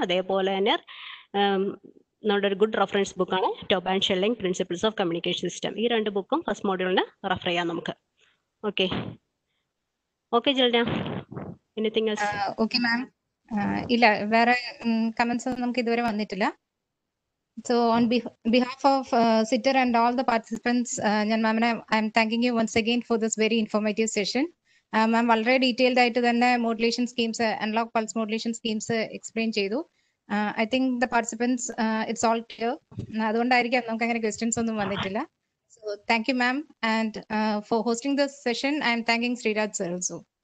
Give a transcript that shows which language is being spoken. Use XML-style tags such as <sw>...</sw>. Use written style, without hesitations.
<ml>അതേപോലെ തന്നെ നമ്മുടെ ഒരു ഗുഡ് റെഫറൻസ് ബുക്കാണ് top and shelling principles of communication system. ഈ 2 ബുക്കും ഫസ്റ്റ് മോഡ്യൂളിന് റെഫർ ചെയ്യാം നമുക്ക്.</ml> <en>Okay okay Jilna, anything else? Okay ma'am.</en> <ml>ഇല്ല, വേറെ കമന്റ്സ് ഒന്നും നമുക്ക് ഇതുവരെ വന്നിട്ടില്ല.</ml> <en>So on behalf of Sitter and all the participants, I'm thanking you once again for this very informative session.</en> <ml>Ma'am വളരെ ഡീറ്റെയിൽഡ് ആയിട്ട് തന്നെ modulation schemes, analogue pulse modulation schemes explain ചെയ്തു.</ml> <en>I think the participants, it's all clear.</en> <ml>അതുകൊണ്ടായിരിക്കാം നമുക്ക് അങ്ങനെ questions ഒന്നും വന്നിട്ടില്ല.</ml> <en>So thank you ma'am, and for hosting this session I am thanking Sriraj sir also.</en>